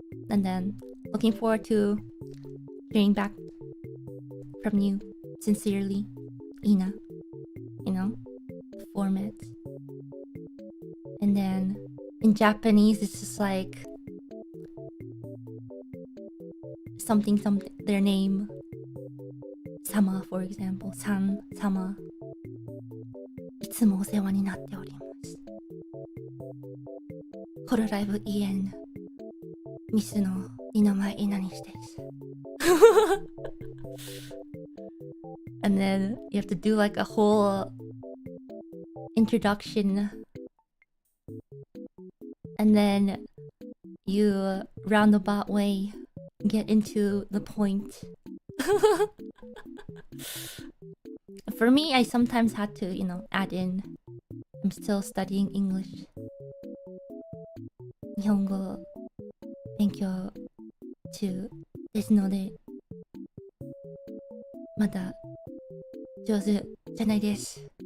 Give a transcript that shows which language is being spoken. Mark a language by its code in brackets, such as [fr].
[en] And then looking forward to hearing back from you sincerely, Ina. Format. And then in Japanese, it's just like something, their name. Sama, for example. San, Sama. [ja] いつもお世話になっております。 hololive EN ミスのNinomae Inanisです。 [en] And then you have to do like a whole introduction. And then you roundabout way get into the point. For me, I sometimes had to, add in. I'm still studying English. [ja] 日本語勉強中ですので、まだ上手じゃないです。